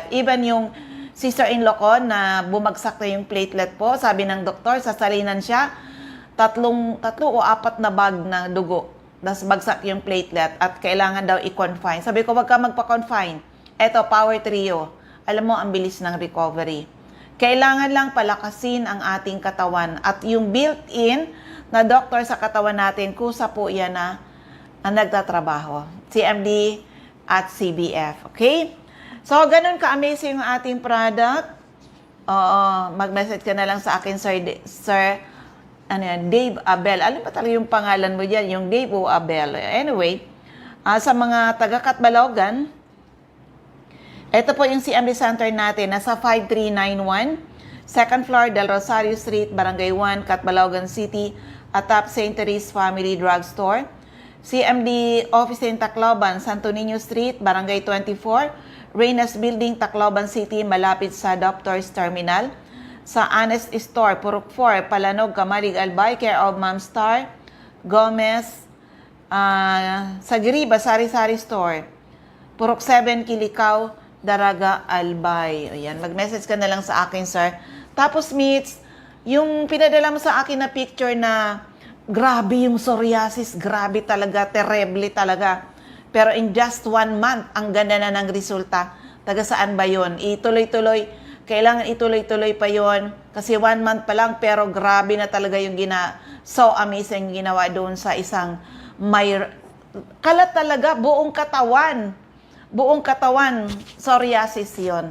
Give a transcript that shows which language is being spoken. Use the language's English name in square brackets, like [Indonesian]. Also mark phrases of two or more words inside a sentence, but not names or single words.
[Filipino] Even yung sister-in-law ko na bumagsak na yung platelet po, sabi ng doktor, sasalinan siya, tatlo o 4 na bag na dugo. Tapos bagsak yung platelet at kailangan daw i-confine. Sabi ko, wag ka magpa-confine. Eto, Power Trio. Alam mo, ang bilis ng recovery. Kailangan lang palakasin ang ating katawan. At yung built-in na doktor sa katawan natin, kusa po yan na ang nagtatrabaho. CMD at CBF. Okay? So, ganun ka-amazing yung ating product. Mag-message ka na lang sa akin, Sir Dave Abel. Alam ba talaga yung pangalan mo dyan? Yung Dave o Abel. Anyway, sa mga taga-Katbalogan, ito po yung CMD Center natin. Nasa 5391, [English] second floor, [Filipino] Del Rosario Street, Barangay 1, Katbalogan City, atop St. Therese Family Drugstore. CMD Office in Tacloban, Santo Niño Street, Barangay 24, Reynas Building, Tacloban City, malapit sa Doctors Terminal. Sa Honest Store, Purok 4, Palanog, Kamalig, Albay, care of Ma'am Star Gomez. Sa Giriba, Sari-Sari Store, Purok 7, Kilikaw, Daraga, Albay. Ayan, mag-message ka na lang sa akin, sir. Tapos, Meets, yung pinadala mo sa akin na picture na grabe yung psoriasis, grabe talaga, terrible talaga. [English] Pero in just 1 month, [Filipino] ang ganda na ng resulta. Taga saan ba yun? Kailangan ituloy-tuloy pa yon kasi 1 month pa lang, pero grabe na talaga yung [English] so amazing [Filipino] yung ginawa doon sa isang kalat talaga, buong katawan, psoriasis yon.